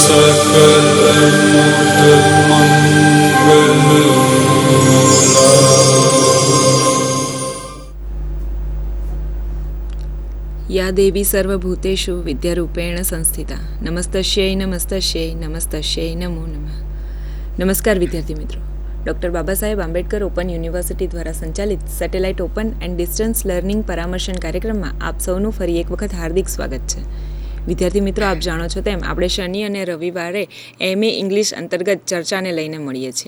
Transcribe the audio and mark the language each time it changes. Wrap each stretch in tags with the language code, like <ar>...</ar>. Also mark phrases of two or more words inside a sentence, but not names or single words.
<sa>या देवी सर्वभूतेषु विद्यारूपेण संस्थिता नमस्तस्यै नमस्तस्यै नमस्तस्यै नमो नमः.</sa> <gu>નમસ્કાર વિદ્યાર્થી મિત્રો. ડૉક્ટર બાબા સાહેબ આંબેડકર ઓપન યુનિવર્સિટી દ્વારા સંચાલિત</gu> <en>satellite open and distance learning</en> <gu>પરામર્શન કાર્યક્રમમાં આપ સૌનું ફરી એક વખત હાર્દિક સ્વાગત છે. વિદ્યાર્થી મિત્રો, આપ જાણો છો તેમ આપણે શનિ અને રવિવારે MA ઇંગ્લિશ અંતર્ગત ચર્ચાને લઈને મળીએ છીએ.</gu>